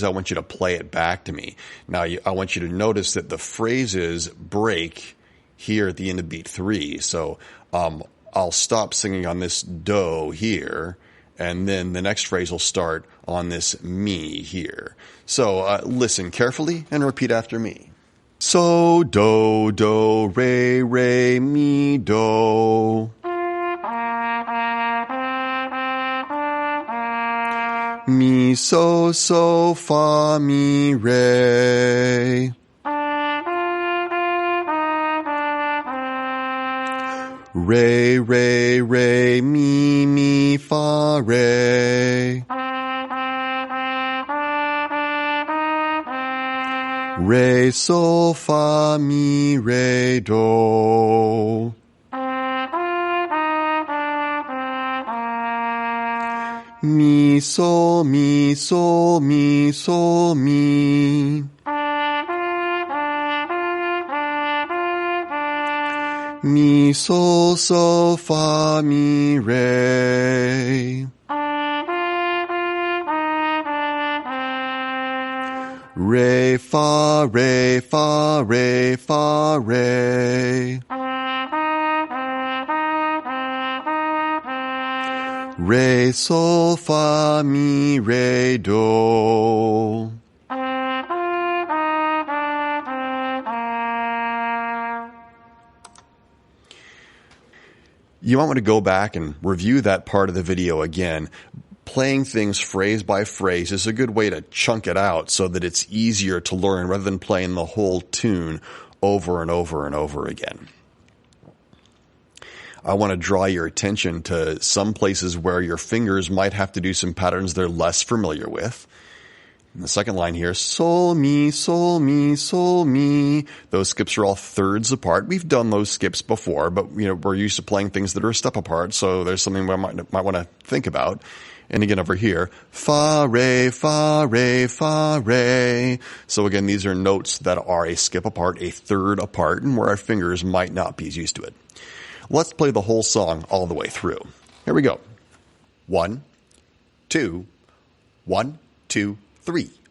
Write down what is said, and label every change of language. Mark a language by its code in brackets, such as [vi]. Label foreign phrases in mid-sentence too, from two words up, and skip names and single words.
[en] I want you to play it back to me. Now, I want you to notice that the phrases break here at the end of beat 3. So I'll stop singing on this do here, and then the next phrase will start on this mi here. So listen carefully and repeat after me. So, do, do, re, re, mi, do. Mi, so, so, fa, mi, re. Re, re, re, mi, fa, re. Re, sol, fa, mi, re, do. Mi, sol, mi, sol, mi, sol, mi. Mi, sol, sol, fa, mi, re. Re, fa, re, fa, re, fa, re. Re, sol, fa, mi, re, do. You might want to go back and review that part of the video again. Playing things phrase by phrase is a good way to chunk it out so that it's easier to learn rather than playing the whole tune over and over and over again. I want to draw your attention to some places where your fingers might have to do some patterns they're less familiar with. In the second line here, sol, mi, sol, mi, sol, mi. Those skips are all thirds apart. We've done those skips before, but we're used to playing things that are a step apart, so there's something we might want to think about. And again over here, fa, re, fa, re, fa, re. So again, these are notes that are a skip apart, a third apart, and where our fingers might not be as used to it. Let's play the whole song all the way through. Here we go. 1, 2, 1, 2, 3.